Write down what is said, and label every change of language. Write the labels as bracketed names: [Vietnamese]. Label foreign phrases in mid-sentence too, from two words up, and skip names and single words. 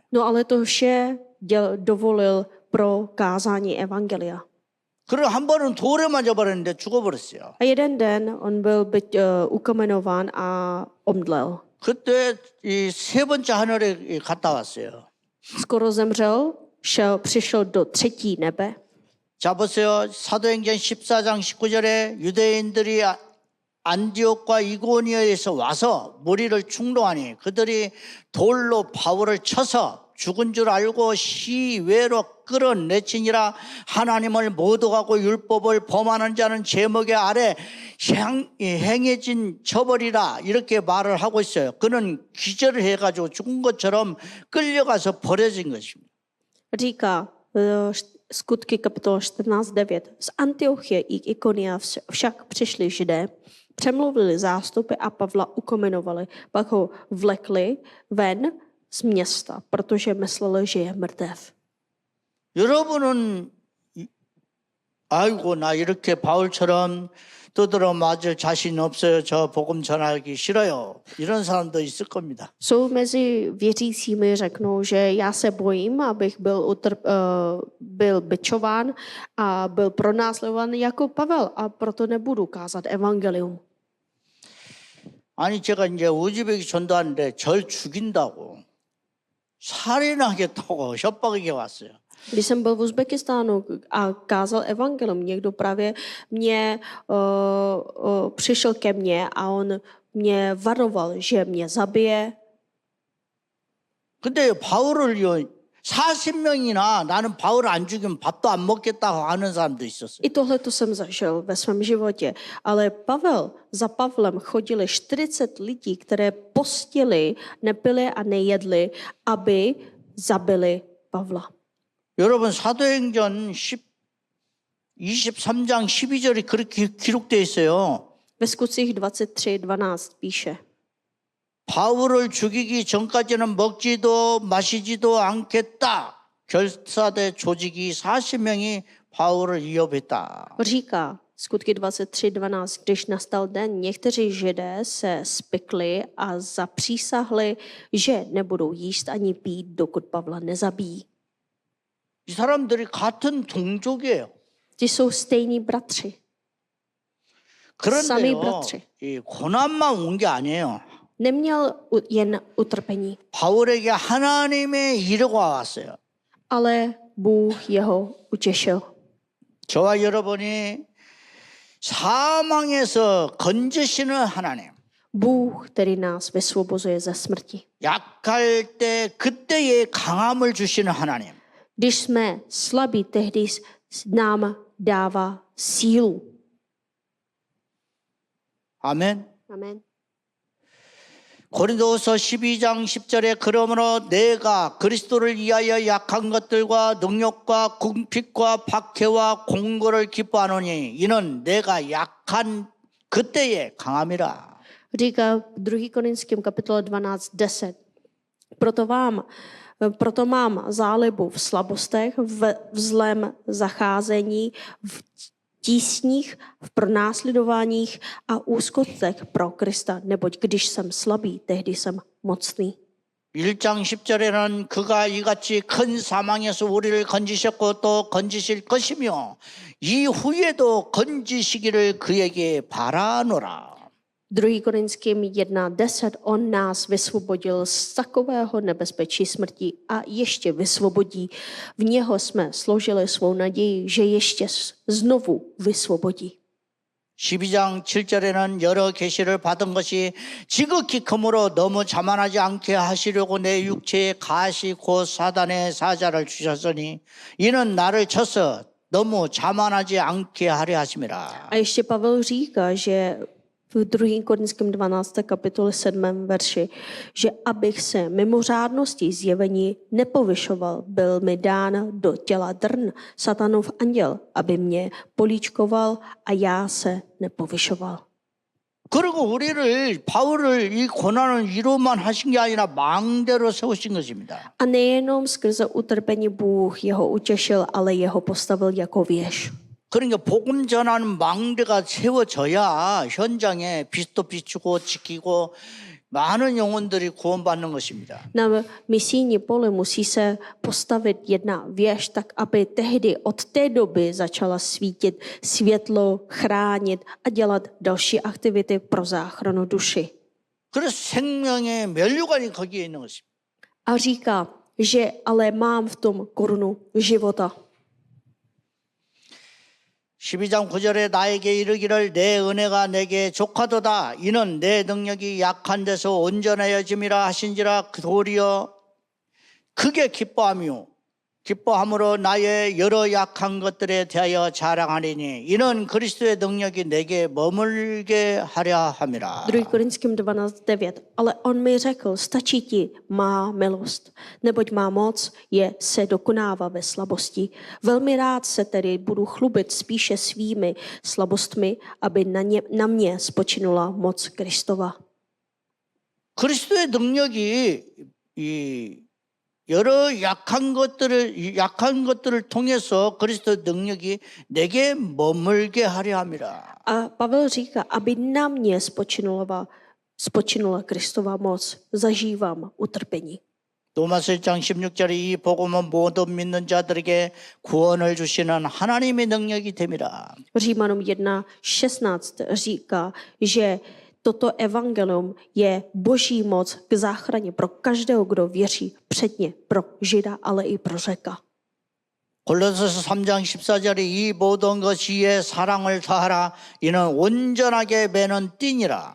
[Czech] No ale to vše dovolil pro kázání evangelia. [Korean] 그리고 한 번은 돌에 맞아버렸는데 죽어버렸어요. [Czech] A jeden den on byl ukamenován a omdlel. [Korean] 그때 이 3번째 하늘에 갔다 왔어요. [Czech] Skoro zemřel, přišel do 3. nebe. [Korean] 자 보세요. 사도행전 14장 19절에 유대인들이 안디옥과 이고니아에서 와서 무리를 충동하니 그들이 돌로 바울을 쳐서 죽은 줄 알고 시외로 끌어내치니라. 하나님을 모독하고 율법을 범하는 자는 제목의 아래 행해진 처벌이라 이렇게 말을 하고 있어요. 그는 기절을 해가지고 죽은 것처럼 끌려가서 버려진 것입니다. [Czech] Říká skutky kapitola 14:9. Z Antiochie i Ikonia však přišli Židé, přemluvili zástupy a Pavla ukomenovali. Pak ho vlekli ven z města, protože mysleli, že je mrtev. [Korean] 여러분은 아이고 나 이렇게 바울처럼 두드러 맞을 자신 없어요. 저 복음 전하기 싫어요. 이런 사람도 있을 겁니다. [Czech] Jsou mezi věřícími, řeknou, že já se bojím, abych byl bičován a byl pronásledován jako Pavel a proto nebudu kázat evangelium. [Korean] 아니 제가 이제 우즈벡이 전도하는데 절 죽인다고 살인하겠다고 협박이 왔어요. [Czech] Když jsem byl v Uzbekistánu a kázal evangelium, někdo právě přišel ke mně a on mě varoval, že mě zabije. [Korean] 근데 바울을요 40명이나 나는 바울 안 죽이면 밥도 안 먹겠다고 하는 사람도 있었어요. [Czech] I tohle to jsem zažil ve svém životě. Ale za Pavlem chodili 40 lidí, které postili, nepili a nejedli, aby zabili Pavla. [Korean] 여러분 사도행전 23장 12절이 그렇게 기록되어 있어요. [Czech] Ve Skutcích 23:12 píše: [Korean] 바울을 죽이기 전까지는 먹지도 마시지도 않겠다. 결사대 조직이 40명이 바울을 위협했다. [Czech] Říká Skutky 23:12, když nastal den, někteří Židé se spikli a zapřísahli, že nebudou jíst ani pít, dokud Pavla nezabijí. [Korean] 이 사람들이 같은 동족이에요. [Czech] Ti jsou stejní bratři. Sami [Korean] 그런데요, [Czech] bratři. [Korean] 이 고난만 온 게 아니에요. [Czech] Neměl jen utrpení, [Korean] 바울에게 하나님의 위로가 왔어요. [Czech] ale Bůh jeho utěšil. [Korean] 저와 여러분이 사망에서 건지시는 하나님. [Czech] Bůh, který nás vysvobozuje ze smrti. [Korean] 약할 때 그때의 강함을 주시는 하나님. [Czech] Když jsme slabí, tehdy nám dává sílu. [Korean] 아멘. [Czech] Amen. [Korean] 고린도후서 12장 10절에 그러므로 내가 그리스도를 위하여 약한 것들과 능력과 궁핍과 박해와 공고를 기뻐하노니 이는 내가 약한 그때의 강함이라. [Czech] Říká 2. Korinským kapitole 12:10. Proto mám zálibu v slabostech, v zlém zacházení, v tísních, v pronásledováních a úzkostech pro Krista, neboť když jsem slabý, tehdy jsem mocný. [Korean] 1장 10절에는 그가 이같이 큰 사망에서 우리를 건지셨고 또 건지실 것이며 이후에도 건지시기를 그에게 바라노라. [Czech] 2. Korinským 1:10. On nás vysvobodil z takového nebezpečí smrti a ještě vysvobodí. V něho jsme složili svou naději, že ještě znovu vysvobodí. [Korean] 12장 7절에는 여러 계시를 받은 것이 지극히 크므로 너무 자만하지 않게 하시려고 내 육체에 가시 곧 사단의 사자를 주셨으니 이는 나를 쳐서 너무 자만하지 않게 하려 하심이라. [Czech] A ještě Pavel říká, že v 2. Korinském 12. kapitole 7. verši, že abych se mimořádností zjevení nepovyšoval, byl mi dán do těla drn, satanův anděl, aby mě políčkoval a já se nepovyšoval. [Korean] 그리고 우리를 바울을 이 고난을 위로만 하신 게 아니라 망대로 세우신 것입니다. [Czech] A nejenom skrze utrpení Bůh jeho utěšil, ale jeho postavil jako věž. [Korean] 그러니까 복음 전하는 망대가 세워져야 현장에 빛도 비추고 지키고 많은 영혼들이 구원받는 것입니다. [Czech] Na misijní poli musí se postavit jedna věž, tak aby tehdy od té doby začala svítit světlo, chránit a dělat další aktivity pro záchranu duši. [Korean] 그래서 생명의 면류관이 거기에 있는 것입니다. [Czech] A říká, že ale mám v tom korunu života. [Korean] 12장 9절에 나에게 이르기를 내 은혜가 내게 족하도다 이는 내 능력이 약한 데서 온전하여짐이라 하신지라 도리어 크게 기뻐함으로 나의 여러 약한 것들에 대하여 자랑하리니 이는 그리스도의 능력이 내게 머물게 하려 함이라. [Czech] 2. Korinským 12:9. Ale on mi řekl, stačí ti má milost, neboť má moc se dokonává ve slabosti. Velmi rád se tedy budu chlubit spíše svými slabostmi, aby na mě spočinula moc Kristova. [Korean] 그리스도의 능력이 여러 약한 것들을 통해서 그리스도 능력이 내게 머물게 하려 함이라. [Czech] A Pavel říká, aby na mě spočinula Kristova moc, zažívám utrpení. [Korean] 로마서 1장 16절에 이 복음은 모든 믿는 자들에게 구원을 주시는 하나님의 능력이 됨이라. [Czech] Římanům 1:16 říká, že toto evangelium je boží moc k záchraně pro každého, kdo věří, předně pro Žida, ale i pro Řeka. [Korean] 골로새서 3장 14절에 이 모든 것이에 사랑을 더하라 이는 온전하게 매는 띠니라.